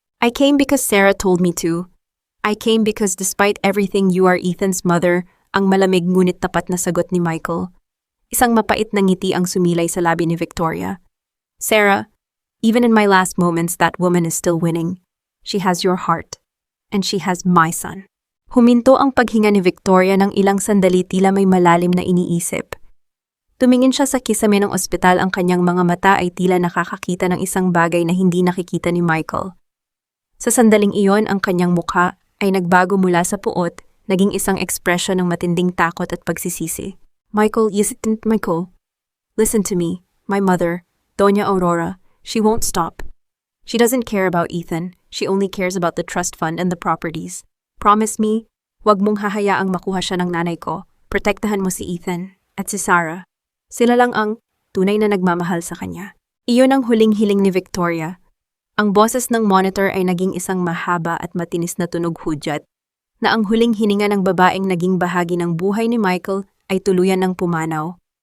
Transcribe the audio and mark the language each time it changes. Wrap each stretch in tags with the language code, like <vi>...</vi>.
<en>"I came because Sarah told me to. I came because despite everything you are Ethan's mother,"</en> <tl>ang malamig ngunit tapat na sagot ni Michael. Isang mapait na ngiti ang sumilay sa labi ni Victoria.</tl> <en>"Sarah, even in my last moments that woman is still winning. She has your heart. And she has my son."</en> <tl>Huminto ang paghinga ni Victoria ng ilang sandali tila may malalim na iniisip. Tumingin siya sa kisame ng ospital, ang kanyang mga mata ay tila nakakakita ng isang bagay na hindi nakikita ni Michael. Sa sandaling iyon ang kanyang mukha ay nagbago mula sa puot, naging isang ekspresyon ng matinding takot at pagsisisi.</tl> <en>"Michael, Michael. Listen to me. My mother, Doña Aurora, she won't stop. She doesn't care about Ethan. She only cares about the trust fund and the properties. Promise me,</en> <tl>wag mong hahayaang makuha siya ng nanay ko. Protektahan mo si Ethan at si Sarah. Sila lang ang tunay na nagmamahal sa kanya." Iyon ang huling hiling ni Victoria. Ang boses ng monitor ay naging isang mahaba at matinis na tunog hudyat, na ang huling hininga ng babaeng naging bahagi ng buhay ni Michael ay tuluyan ng pumanaw.</tl>